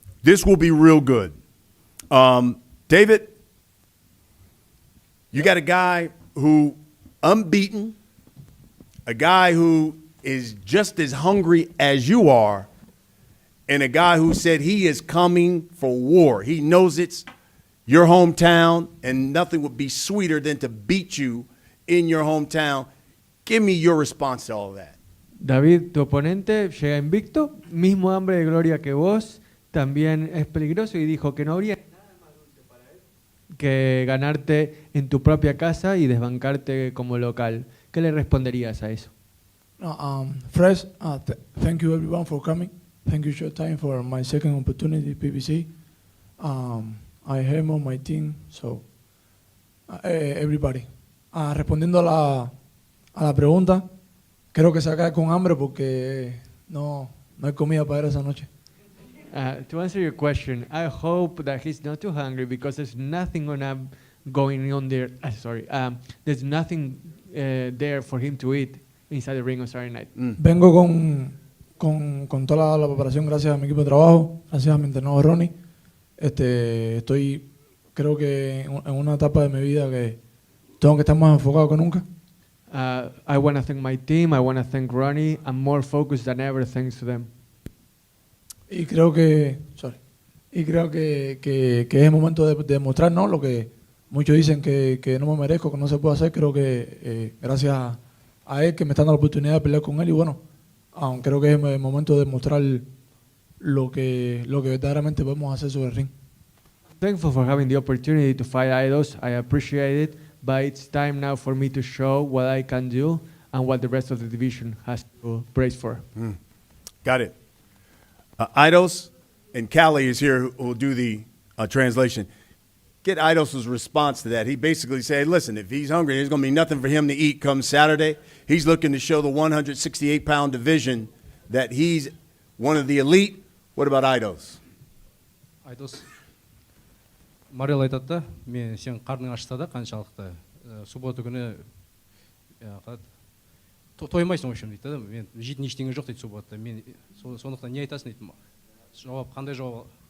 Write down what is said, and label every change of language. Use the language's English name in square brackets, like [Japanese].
[English] This will be real good. David, you got a guy who unbeaten, a guy who is just as hungry as you are, and a guy who said he is coming for war. He knows it's your hometown, and nothing would be sweeter than to beat you in your hometown. Give me your response to all of that. [Spanish] David, tu oponente llega invicto, mismo hambre de gloria que vos, también es peligroso y dijo que no habría nada más dulce para él que ganarte en tu propia casa y desbancarte como local. ¿Qué le responderías a eso? [English] First, thank you everyone for coming. Thank you Showtime for my second opportunity, PBC. I am on my team, so everybody. [Spanish] Respondiendo a la pregunta, creo que se acaba con hambre porque no hay comida para esa noche. [English] To answer your question, I hope that he's not too hungry because there's nothing going on there. There's nothing there for him to eat inside the ring on Saturday night. [Spanish] Vengo con toda la preparación gracias a mi equipo de trabajo, gracias a mi entrenador Ronnie. Estoy, creo que en una etapa de mi vida que tengo que estar más enfocado que nunca. [English] I want to thank my team. I want to thank Ronnie. I'm more focused than ever thanks to them. [Spanish] Y creo que es el momento de demostrar, ¿no? Lo que muchos dicen que no me merezco, que no se puede hacer. Creo que gracias a él que me está dando la oportunidad de pelear con él y bueno, creo que es el momento de demostrar lo que verdaderamente podemos hacer sobre el ring. [English] Thankful for having the opportunity to fight Aidos. I appreciate it, but it's time now for me to show what I can do and what the rest of the division has to brace for. Got it. Aidos, and Callie is here who will do the translation. Get Aidos' response to that. He basically said, listen, if he's hungry, there's going to be nothing for him to eat come Saturday. He's looking to show the 168-pound division that he's one of the elite. What about Aidos? [Kazakh] Aidos, Morrell айтады да, мен сен қарның ашса да қаншалықты суббота күні тоймайсың [Russian] в общем [Kazakh] дейді да, мен жейтін ештеңе жоқ дейді суббота, мен сондықтан не айтасың дейді, жауап қандай жауап?